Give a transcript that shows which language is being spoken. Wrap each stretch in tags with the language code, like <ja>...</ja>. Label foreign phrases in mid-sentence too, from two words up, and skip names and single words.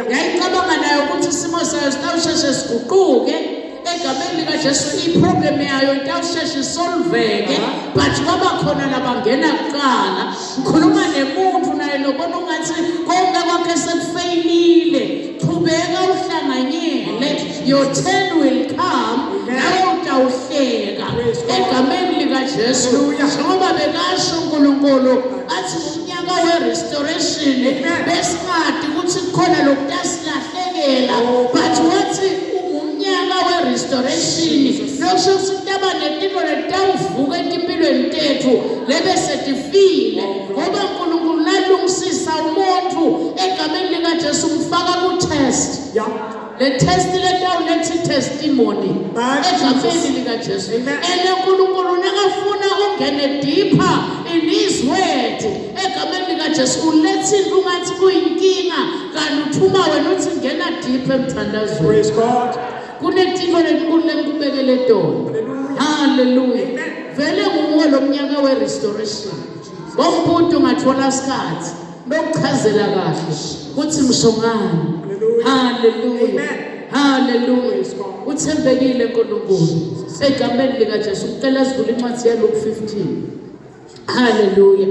<ss>Yayicabanga nayo ukuthi isimo sayo sitawusheshe siguquke. Egameni lika Jesu iproblem yayo intawusheshe isolveke, but kwaba khona labangena kuqala. Ngikhuluma nemuntu naye lobona ungathi konke kwakhe sekufeyilile. Qhubeka uhlanganyele.</ss> <en>Your turn will come.</en> <ss>Nawe utawuhleka. Egameni lika Jesu. Ngoba bekasho uNkulunkulu athi umnyaka we-restoration besingathi ukuthi kukhona lokutasilahlekela, but wathi restoration. Lokusho ukuthi abanetimo letawuvuka empilweni tethu lebe setifile ngoba uNkulunkulu lalungisisa umuntu egameni lika Jesu umfaka ku test. Le test letawuletha testimony egameni lika Jesu. uNkulunkulu nakafuna ungene</ss> <en>deeper in his word</en> <ss>egameni lika Jesu uletha into ungathi kuyinkinga kanti uthuma wena uthi ngena deep emthandazweni.</ss> <en>Praise God.</en> <ss>Kunetiko lekubekele tona. Hallelujah. Vele nguwo lo mnyaka we restoration. Bombuthi ungathola isikhathi lokuchazela kahle kuthi mshongani. Hallelujah. Hallelujah. Uthembekile uNkulunkulu. Egameni lika Jesu ucela sivule incwadi yaLuke 15. Hallelujah.</ss>